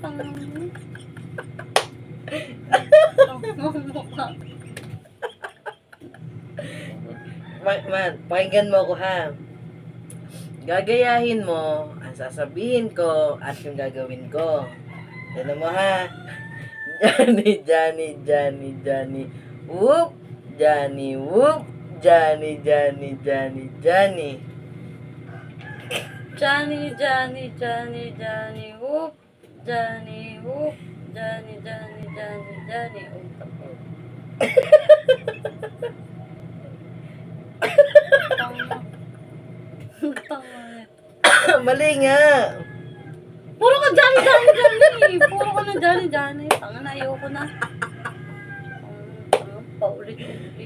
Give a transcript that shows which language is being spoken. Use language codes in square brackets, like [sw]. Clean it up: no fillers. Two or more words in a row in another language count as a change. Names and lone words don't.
[tl] Pakinggan mo ako ha. Gagayahin mo ang sasabihin ko at yung gagawin ko. Tignan mo ha. Johnny, Johnny, Johnny, Johnny, whoop. Johnny, whoop. Johnny, Johnny, Johnny, Johnny. Johnny, Johnny, Johnny, Johnny, whoop. Johnny, whoop. Johnny, Johnny, Johnny, Johnny. Oh, tapo. Tama. Mali nga. Puro ka Johnny, Johnny, Johnny. Puro ka na Johnny, Johnny. Tanga na, ayoko na. Paulit-ulit.